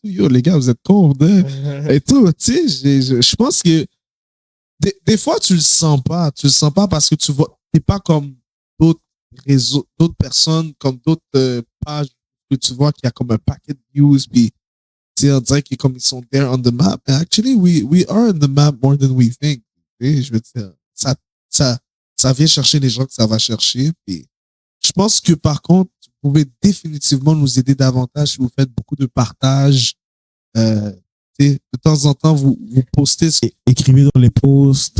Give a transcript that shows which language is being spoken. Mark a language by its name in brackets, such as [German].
[French] Yo, les gars, vous êtes cons, et tout. Tu sais, je pense que des fois, tu le sens pas. Tu le sens pas parce que t'es pas comme d'autres réseaux, d'autres personnes, comme d'autres pages puis tu vois qu'il y a comme un paquet de views, puis tu sais, on dirait qu'ils comme ils sont [English] there on the map. And actually, we are on the map more than we think. [French] Et je veux dire, ça vient chercher les gens que ça va chercher. Puis je pense que par contre, vous pouvez définitivement nous aider davantage si vous faites beaucoup de partages. De temps en temps, vous postez. Écrivez dans les posts.